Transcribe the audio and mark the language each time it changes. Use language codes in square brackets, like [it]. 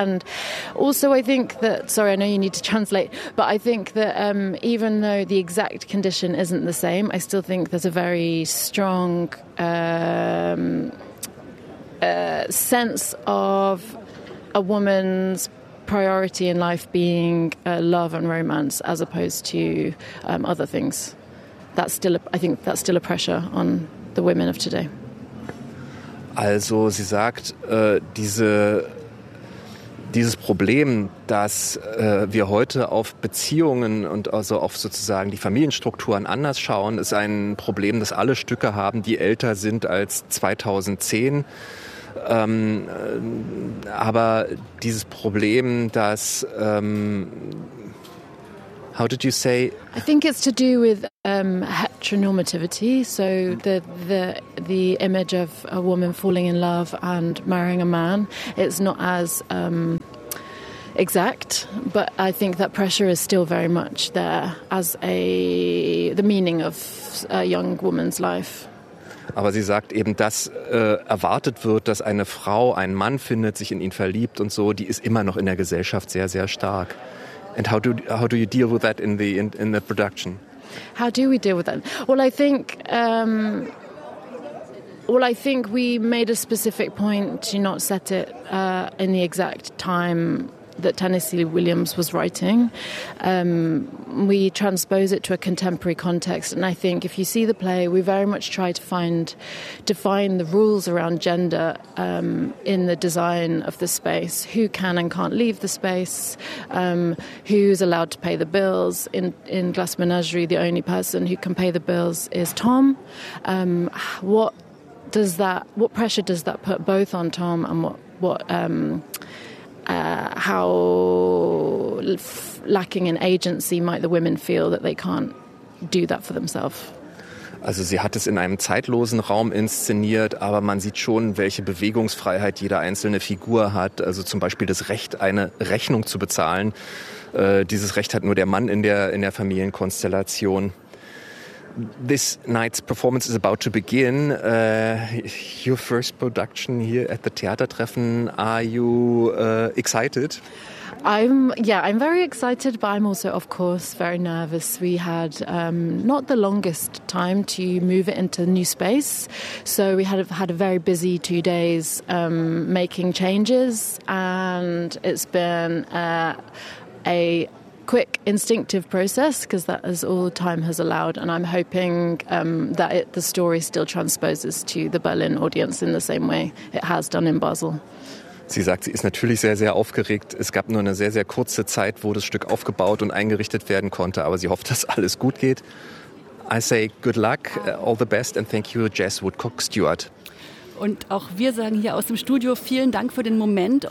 [en] And also I think that, sorry, I know you need to translate, but I think that even though the exact condition isn't the same, I still think there's a very strong sense of a woman's priority in life being love and romance as opposed to other things. That's still a pressure on the women of today. [de] Also sie sagt, dieses Problem, dass wir heute auf Beziehungen und also auf sozusagen die Familienstrukturen anders schauen, ist ein Problem, das alle Stücke haben, die älter sind als 2010. Aber dieses Problem, dass [en] how did you say? I think it's to do with heteronormativity. So the image of a woman falling in love and marrying a man, it's not as exact. But I think that pressure is still very much there as the meaning of a young woman's life. [de] Aber sie sagt eben, dass erwartet wird, dass eine Frau einen Mann findet, sich in ihn verliebt und so, die ist immer noch in der Gesellschaft sehr, sehr stark. [en] And how do you deal with that in the production? How do we deal with that? Well, I think we made a specific point to not set it in the exact time that Tennessee Williams was writing. We transpose it to a contemporary context, and I think if you see the play, we very much try to define the rules around gender in the design of the space. Who can and can't leave the space? Who's allowed to pay the bills? In Glass Menagerie, the only person who can pay the bills is Tom. What pressure does that put both on Tom and how lacking in agency might the women feel that they can't do that for themselves? [de] Also sie hat es in einem zeitlosen Raum inszeniert, aber man sieht schon, welche Bewegungsfreiheit jede einzelne Figur hat. Also zum Beispiel das Recht, eine Rechnung zu bezahlen. Dieses Recht hat nur der Mann in der Familienkonstellation. [en] This night's performance is about to begin. Your first production here at the Theatertreffen. Are you excited? I'm very excited, but I'm also, of course, very nervous. We had not the longest time to move it into a new space, so we had a very busy 2 days making changes, and it's been a quick instinctive process, because that is all time has allowed, and I'm hoping the story still transposes to the Berlin audience in the same way it has done in Basel. [de] Sie sagt, sie ist natürlich sehr, sehr aufgeregt. Es gab nur eine sehr, sehr kurze Zeit, wo das Stück aufgebaut und eingerichtet werden konnte. Aber sie hofft, dass alles gut geht. [en] I say good luck, all the best and thank you, [de] Jess Woodcock-Stewart. Und auch wir sagen hier aus dem Studio vielen Dank für den Moment.